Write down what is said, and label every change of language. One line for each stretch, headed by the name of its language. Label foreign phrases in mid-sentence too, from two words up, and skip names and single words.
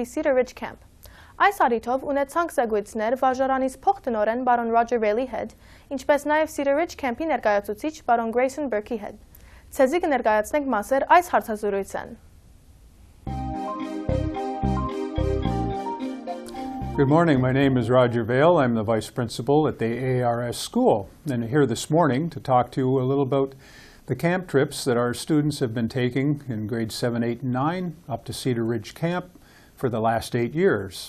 Armenian: Cedar Ridge Camp։ Այս առիթով ունեցանք զեկույցներ վարժարանից փոխտնօրեն բարոն Roger Bailey հետ, ինչպես նաեւ Cedar Ridge Camp-ի ներկայացուցիչ բարոն Grayson Burke-ի հետ։ Ցեզի կներկայացնենք մասեր այս հարցազրույցեն։
English: Good morning. My name is Roger Vale. I'm the vice principal at the A.R.S. school, and here this morning to talk to you a little about the camp trips that our students have been taking in grades 7, 8, and 9 up to Cedar Ridge Camp for the last 8 years.